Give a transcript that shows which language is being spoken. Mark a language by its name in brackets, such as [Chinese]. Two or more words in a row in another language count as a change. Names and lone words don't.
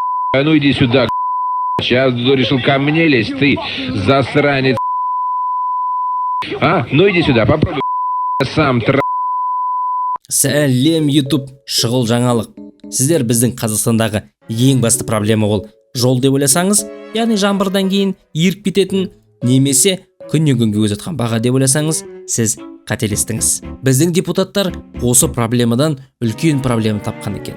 [Russian] А ну иди сюда, сейчас решил ко мне лезть, ты засранец. А, ну иди сюда, попробуй сам [Kazakh] Сәлем YouTube, шұғыл жаңалық. Сіздер біздің Қазақстандағы ең басты проблема ол жол деп ойласаңыз, яғни жаңбырдан кейін еріп кететін, немесе күннен күнге өсіп баға деп ойласаңыз, сіз қателестіңіз. Біздің депутаттар осы проблемадан үлкен проблема тапқан екен.